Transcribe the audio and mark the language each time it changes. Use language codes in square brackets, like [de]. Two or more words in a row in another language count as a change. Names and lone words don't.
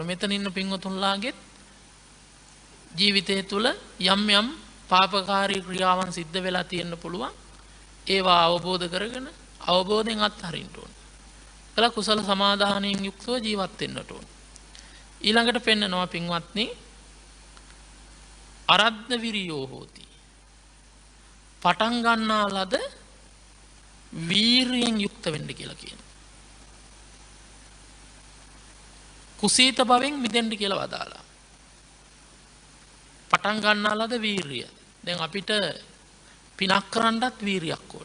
[si] මෙතන ඉන්න පින්වතුන්ලාගේ ජීවිතය තුළ යම් යම් පාපකාරී ක්‍රියාවන් සිද්ධ වෙලා තියෙන්න පුළුවන්. ඒවා අවබෝධ කරගෙන අවබෝධයෙන් අත්හරින්න ඕන. කළ කුසල සමාදානයෙන් යුක්තව ජීවත් වෙන්නට ඕන. ඊළඟට පෙන්නනවා පින්වත්නි [pi] අරද්ධ විරියෝ හෝති. [si] පටන් ගන්නා ලද වීරියෙන් යුක්ත වෙන්න කියලා කියනවා. කුසීත භවෙන් මිදෙන්න කියලා වදාලා. පටන් ගන්නා ලද වීරිය. දැන් අපිට පිනක් කරන්නත් වීරියක් ඕන.